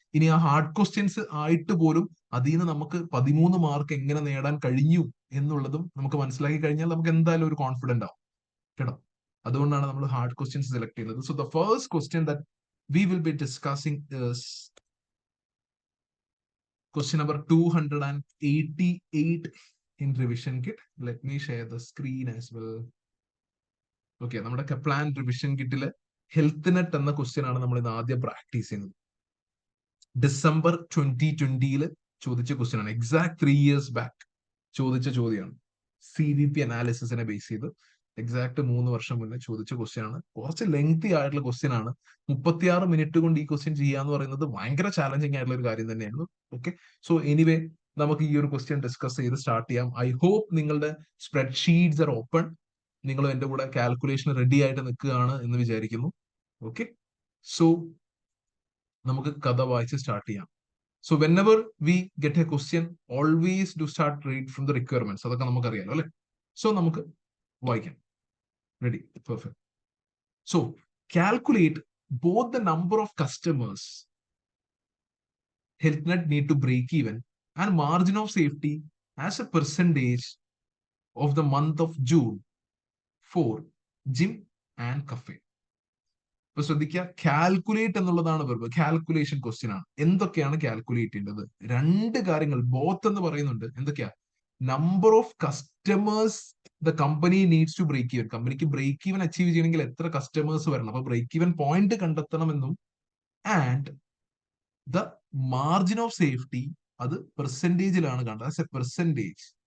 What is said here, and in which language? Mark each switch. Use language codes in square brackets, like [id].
[ml] ഇനി ആ hard questions ആയിട്ട് പോലും അതിൽ നിന്ന് നമുക്ക് 13 മാർക്ക് എങ്ങനെ നേടാൻ കഴിഞ്ഞു എന്നുള്ളതും നമുക്ക് മനസ്സിലാക്കി കഴിഞ്ഞാൽ നമുക്ക് എന്തായാലും ഒരു കോൺഫിഡന്റ് ആവും കേട്ടോ. അതുകൊണ്ടാണ് നമ്മൾ ഹാർഡ് ക്വസ്റ്റ്യൻസ് സെലക്ട് ചെയ്യുന്നത്. [en] So the first question that we will be discussing is question number 288 in revision kit. Let me share the screen as well. [ml] Okay, നമ്മുടെ കപ്ലാൻ റിവിഷൻ കിറ്റില് ഹെൽത്ത് നെറ്റ് എന്ന question ആണ് നമ്മൾ ഇന്ന് ആദ്യം practice ചെയ്യുന്നത്. December 2020 ചോദിച്ച question ആണ്. Exact 3 years back ചോദിച്ച ചോദ്യമാണ്. CVP അനാലിസിസിനെ ബേസ് ചെയ്ത് എക്സാക്ട് 3 വർഷം മുന്നേ ചോദിച്ച ക്വസ്റ്റ്യൻ ആണ്. കുറച്ച് ലെങ്തി ആയിട്ടുള്ള ക്വസ്റ്റ്യൻ ആണ്. 36 മിനിറ്റ് കൊണ്ട് ഈ ക്വസ്റ്റ്യൻ ചെയ്യാന്ന് പറയുന്നത് ഭയങ്കര ചാലഞ്ചിങ് ആയിട്ടുള്ള ഒരു കാര്യം തന്നെയായിരുന്നു. ഓക്കെ, സോ എനിവേ നമുക്ക് ഈ ഒരു ക്വസ്റ്റ്യൻ ഡിസ്കസ് ചെയ്ത് സ്റ്റാർട്ട് ചെയ്യാം. [en] I hope നിങ്ങളുടെ spreadsheets are open. [ml] നിങ്ങൾ എന്റെ കൂടെ കാൽക്കുലേഷൻ റെഡി ആയിട്ട് നിൽക്കുകയാണ് എന്ന് വിചാരിക്കുന്നു. ഓക്കെ, സോ നമുക്ക് കഥ വായിച്ച് സ്റ്റാർട്ട് ചെയ്യാം. [en] So whenever we get a question, always do start read from the requirements. [ml] അതൊക്കെ നമുക്കറിയാലോ അല്ലെ? സോ നമുക്ക് വായിക്കാം. [en] Ready? Perfect. So calculate both the number of customers HealthNet need to break even and margin of safety as a percentage of the month of June for gym and cafe. [ml] ഇപ്പൊ ശ്രദ്ധിക്കുക, calculate എന്നുള്ളതാണ് verb. Calculation question ആണ്. എന്തൊക്കെയാണ് calculate ചെയ്യേണ്ടത്? 2 കാര്യങ്ങൾ. Both എന്ന് പറയുന്നുണ്ട്. എന്തൊക്കെയാ? [en] Number of customers the company needs to break even. [ml] കമ്പനിക്ക് ബ്രേക്ക് ഈവൻ അച്ചീവ് ചെയ്യണമെങ്കിൽ എത്ര കസ്റ്റമേഴ്സ് വരണം, അപ്പൊ break even point കണ്ടെത്തണമെന്നും, and the margin of safety അത് പെർസെന്റേജിലാണ് കണ്ടത്. [en] As a percentage.